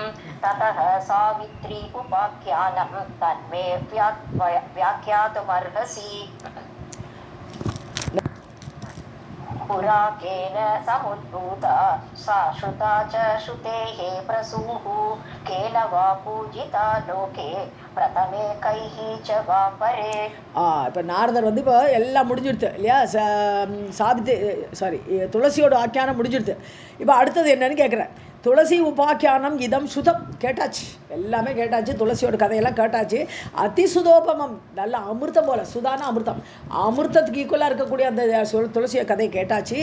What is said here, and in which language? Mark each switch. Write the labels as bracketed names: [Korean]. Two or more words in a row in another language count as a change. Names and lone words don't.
[Sanskrit] ततः सावित्री उपाख्यानं तन्मे व्याख्यातुमर्हसि। पुरा केन समुद्भूता सा श्रुता च श्रुतेः प्रसूः। केन वा पूजिता लोके प्रथमे कैः च वा परे। [Tamil] இப்போ நாரதர் வந்து இப்போ எல்லாம் முடிஞ்சிடுது இல்லையா, துளசியோட ஆக்கியானம் முடிஞ்சிடுது. இப்போ அடுத்தது என்னன்னு கேட்குறேன். துளசி [Sanskrit] उपाख्यानम् इदम् श्रुतम् [Tamil] கேட்டாச்சு, எல்லாமே கேட்டாச்சு, துளசியோட கதையெல்லாம் கேட்டாச்சு. அதிசுதோபமம், நல்ல அமிர்தம் போல், சுதான அமிர்தம், அமிர்தத்துக்கு ஈக்குவலாக இருக்கக்கூடிய அந்த துளசிய கதையை கேட்டாச்சு.